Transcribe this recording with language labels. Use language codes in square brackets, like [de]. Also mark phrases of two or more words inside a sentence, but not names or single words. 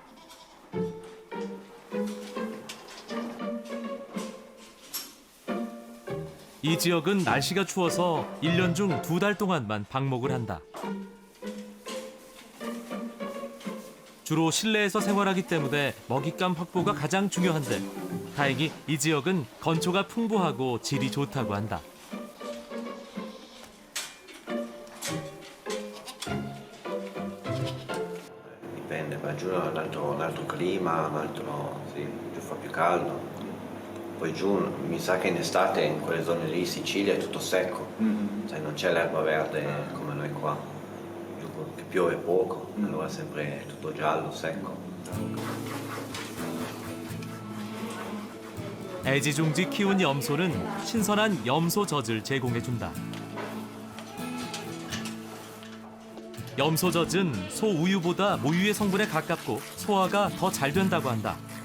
[ko] 이 지역은 날씨가 추워서 1년 중 2달 동안만 방목을 한다. 주로 실내에서 생활하기 때문에 먹잇감 확보가 가장 중요한데 다행히 이 지역은 건초가 풍부하고 질이 좋다고 한다. [it] Dipende, va giù è un altro clima, sì, giù fa più caldo. Poi giù mi sa che in estate in quelle zone lì, Sicilia, è tutto secco, cioè non c'è l'erba verde come noi qua, giù che piove poco, allora è sempre tutto giallo, secco. [ko] 애지중지 키운 염소는 신선한 염소젖을 제공해준다. 염소젖은 소우유보다 모유의 성분에 가깝고 소화가 더 잘 된다고 한다.